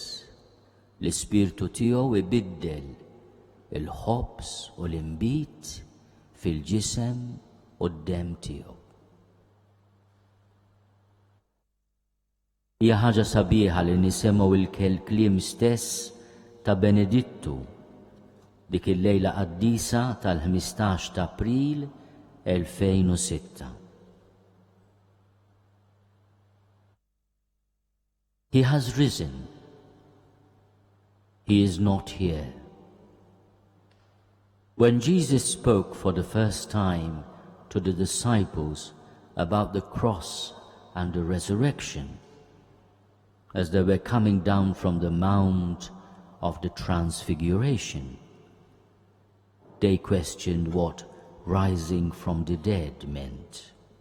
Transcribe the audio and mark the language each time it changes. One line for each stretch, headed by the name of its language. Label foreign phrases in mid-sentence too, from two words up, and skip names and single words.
Maltese: L-ispirtu tiegħu ibiddel il-ħobs u l-imbit fil-ġisem u d-dem tiegħu. Hija ħaġa sabiħa li nisemgħu il-kliem stess ta' Benedittu dik il-lejla qaddisa tal-15 ta' April 2006.
English: He has risen. He is not here. When Jesus spoke for the first time to the disciples about the cross and the resurrection, as they were coming down from the Mount of the Transfiguration, they questioned what rising from the dead meant.